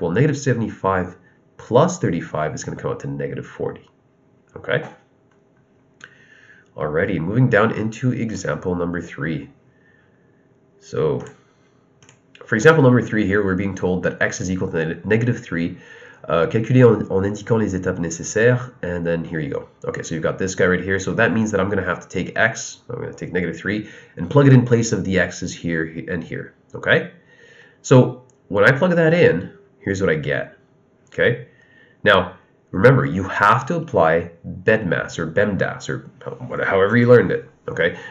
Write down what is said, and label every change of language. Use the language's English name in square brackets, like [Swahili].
[English] Well, negative 75 plus 35 is going to come out to negative 40. Okay? Alrighty, moving down into example number 3. So, for example number 3 here, we're being told that x is equal to negative 3. [French] Calculer en indiquant les étapes nécessaires, [English] and then here you go. Okay, so you've got this guy right here, so that means that I'm going to have to take x, I'm going to take negative 3, and plug it in place of the x's here and here, okay? So when I plug that in, here's what I get, okay? Now, remember, you have to apply BEDMAS or BEMDAS, or however you learned it, okay?